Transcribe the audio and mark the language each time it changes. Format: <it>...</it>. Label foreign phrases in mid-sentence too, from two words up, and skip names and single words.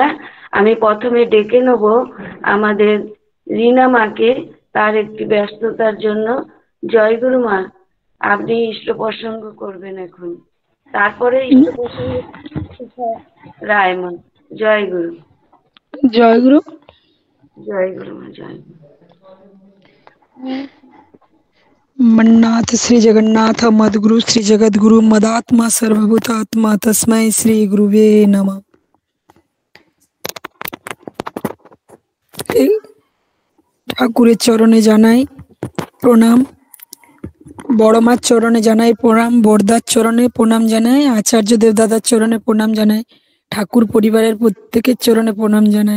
<bn>আমি প্রথমে ডেকে নেব আমাদের রিনা মাকে, তার একটি ব্যস্ততার জন্য। জয়গুরু মা, আপনি ইষ্ট প্রসঙ্গ করবেন এখন। তারপরে ইষ্ট প্রসঙ্গ রায় মা। জয়গুরু। জয়গুরু। জয়গুরু মা। জয়গুরু।</bn> <sa>मन्नाथ श्री जगन्नाथ मद्गुरु श्री जगद्गुरु मदात्मा सर्वभूतात्मा तस्मै श्री गुरुवे नमः।</sa> <bn>ঠাকুরের চরণে জানাই প্রণাম, বড় মার চরণে জানাই প্রণাম, বড়দার চরণে প্রণাম জানাই, আচার্য দেবদাদার চরণে প্রণাম জানাই, ঠাকুর পরিবারের প্রত্যেকের চরণে প্রণাম জানাই।</bn>